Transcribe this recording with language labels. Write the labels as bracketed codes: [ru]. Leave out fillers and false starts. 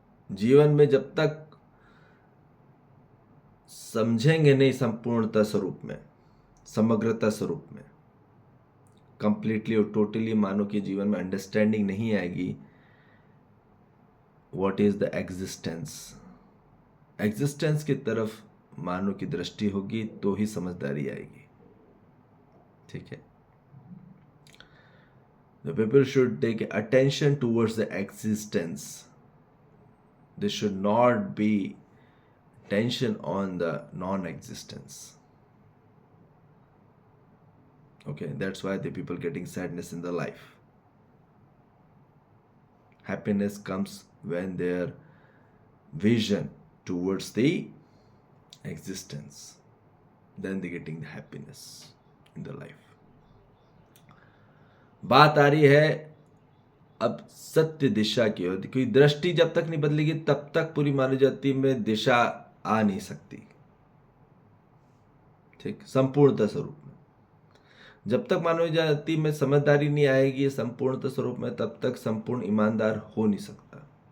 [hi] जीवन में जब तक समझेंगे नहीं संपूर्णता स्वरूप में, समग्रता स्वरूप में, कंप्लीटली और टोटली मानव के जीवन में अंडरस्टैंडिंग नहीं आएगी [en] What is the existence. [hi] Existence की तरफ मानव की दृष्टि होगी तो ही समझदारी आएगी। ठीक है? [en] The people should take attention towards the existence. They should not be tension on the non-existence. Okay, that's why the people getting sadness in their life. Happiness comes when their vision towards the existence, then they getting the happiness in their life. [hi] बात आ रही है अब सत्य दिशा की ओर, क्योंकि दृष्टि जब तक नहीं बदलेगी तब तक पूरी मानव जाति में दिशा आ नहीं सकती। ठीक, संपूर्णता स्वरूप में जब तक मानव जाति में समझदारी नहीं आएगी संपूर्णता स्वरूप में, तब तक संपूर्ण ईमानदार हो नहीं सकता।